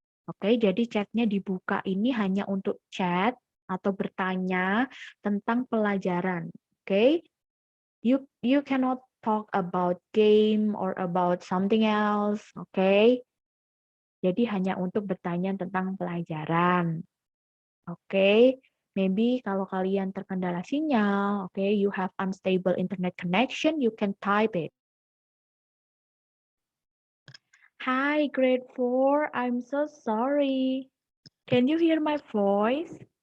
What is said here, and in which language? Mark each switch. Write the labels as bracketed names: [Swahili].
[Indonesian] Oke, jadi chatnya dibuka ini hanya untuk chat atau bertanya tentang pelajaran. [English] Oke, you cannot talk about game or about something else. [Indonesian] Oke, jadi hanya untuk bertanya tentang pelajaran. [English] Oke, maybe [Indonesian] kalau kalian terkendala sinyal, [English] oke, you have unstable internet connection, you can type it. Hi, grade 4. I'm so sorry. Can you hear my voice?